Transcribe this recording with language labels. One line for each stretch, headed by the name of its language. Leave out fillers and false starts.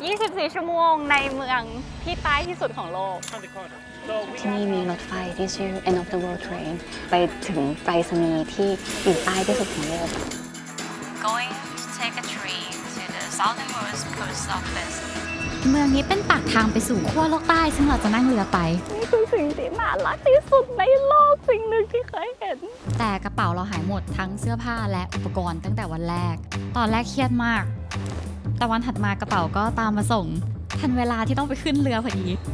Thai: 24 ชั่วโมงในเมืองที่ใต้ที่สุดของโลก ที่นี่มีรถไฟที่ชื่อ End of the World Train ไปถึงไปรษณีย์ที่อยู่ใต้ที่สุดของโลก
English: Going to take a train to the southernmost post office
Thai: เมืองนี้เป็นปากทางไปสู่ขั้วโลกใต้ซึ่งเราจะนั่งเรือไป นี่คือสิ่งที่น่ารักที่สุดในโลกสิ่งหนึ่งที่เคยเห็น แต่กระเป๋าเราหายหมดทั้งเสื้อผ้าและอุปกรณ์ตั้งแต่วันแรก ตอนแรกเครียดมาก แต่วันถัดมากระเป๋าก็ตามมาส่ง ทันเวลาที่ต้องไปขึ้นเรือพอดี